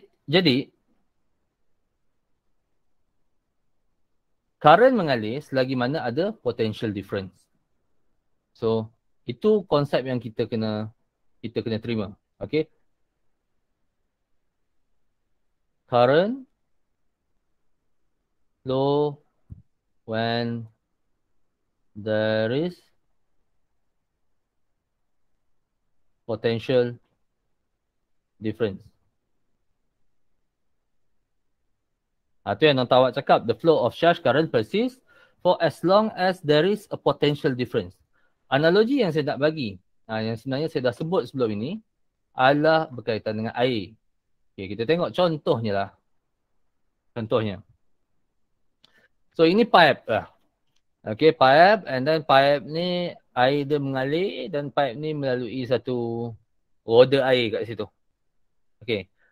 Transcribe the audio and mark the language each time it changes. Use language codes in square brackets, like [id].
[ms] Jadi current mengalir selagi mana ada potential difference. So itu konsep yang kita kena terima. Okay. [en] Current flow when there is potential difference. [ms] Itu yang Nota awak cakap. [en] The flow of charge current persists for as long as there is a potential difference. [ms] Analogi yang saya nak bagi, yang sebenarnya saya dah sebut sebelum ini, adalah berkaitan dengan air. Okay, kita tengok contohnya lah. Contohnya. So ini pipe lah. Okay, pipe, and then pipe ni air dia mengalir dan pipe ni melalui satu roda air kat situ. Okay.